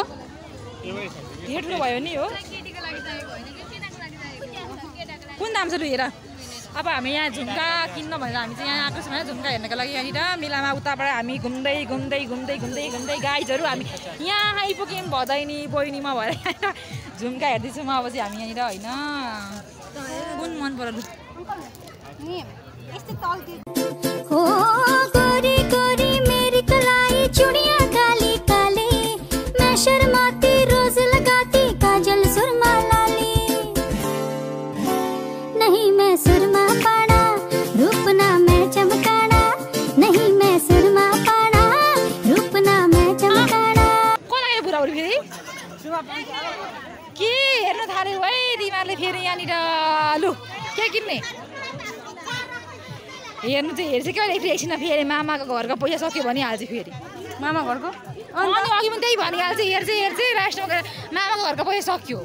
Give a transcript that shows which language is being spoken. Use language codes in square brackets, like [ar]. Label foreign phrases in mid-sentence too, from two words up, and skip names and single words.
[ne] ठुलो भयो नि हो कुन दाम छ लु हेर अब हामी यहाँ झुम्का किन्न भनेर हामी चाहिँ यहाँ आएको छौँ होइन झुम्का हेर्नको लागि यहाँनिर मेलामा उताबाट हामी घुम्दै गाइजहरू हामी यहाँ आइपुग्यौँ भदैनी बहिनीमा भएर यहाँनिर झुम्का हेर्दैछौँ अब चाहिँ हामी यहाँनिर होइन कुन मन पर्यो लु [hi] चूड़ियां काली काली मैं शर्माती रोज लगाती काजल सुरमा लाली नहीं मैं सुरमा पाना रूप ना मैं चमकाना नहीं मैं सुरमा पाना रूप ना मैं चमकाना [ne] को लाग्यो बुढाबुढी फेरि के हेर्न थाल्यो है तिमीहरूले फेरि यहाँनिर लु के किन्ने हेर्नु चाहिँ हेर्छ क्या एकछिन फेरि मामाको घरको पैसा सक्यो भनिहाल्छ फेरि मामा घरको अनि अघि पनि त्यही भनिहाल्छ हेर्छ लास्टमा गएर मामाको घरको पैसा सक्यो